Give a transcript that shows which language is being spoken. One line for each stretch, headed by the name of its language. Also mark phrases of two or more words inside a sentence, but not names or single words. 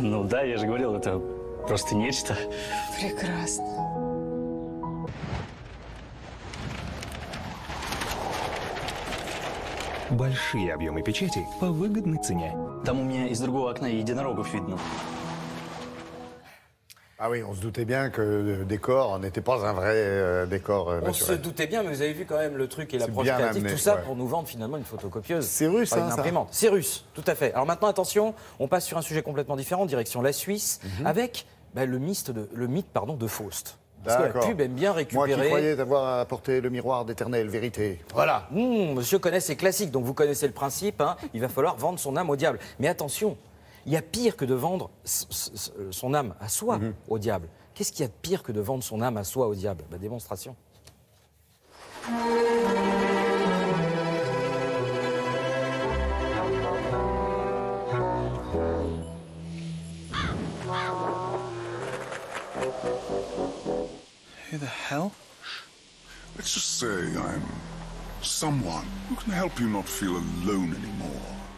Russian: Ну да, я же говорил, это просто нечто. Прекрасно. Большие объемы печати по выгодной цене. Там у меня из другого окна единорогов видно.
French: Ah oui, on se doutait bien que le décor n'était pas un vrai décor On se naturel. doutait bien, mais vous avez vu quand même le truc et C'est l'approche bien créative, amené, tout ça ouais. pour nous vendre finalement une photocopieuse. C'est russe, Pas hein, une ça. imprimante. C'est russe, tout à fait. Alors maintenant, attention, on passe sur un sujet complètement différent, direction la Suisse, avec le mythe de Faust. Parce que la D'accord. pub aime bien Moi récupérer... qui croyais avoir apporté le miroir d'éternelle vérité. Voilà, monsieur connaît ses classiques, donc vous connaissez le principe, hein, il va falloir vendre son âme au diable. Mais attention, il y a pire que de vendre son âme à soi au diable. Qu'est-ce qu'il y a de pire que de vendre son âme à soi au diable? Démonstration.
English: Who the hell? Let's just say I'm someone who can help you not feel alone anymore.